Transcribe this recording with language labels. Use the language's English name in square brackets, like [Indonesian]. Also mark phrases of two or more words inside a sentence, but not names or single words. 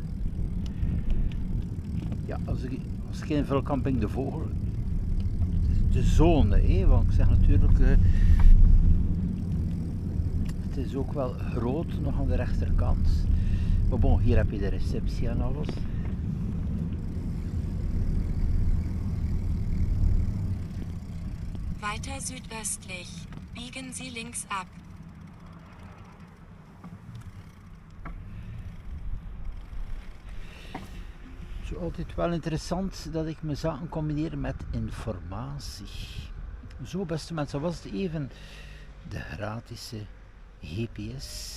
[Dutch] Ja, als ik invul Camping de Vogel, de zone, want ik zeg natuurlijk, het is ook wel groot nog aan de rechterkant. Maar bon, hier heb je de receptie en alles. [German] Weiter südöstlich. Biegen Sie links ab. [Dutch] Het is altijd wel interessant dat ik mijn zaken combineer met informatie. Zo, beste mensen, was het even de gratis GPS.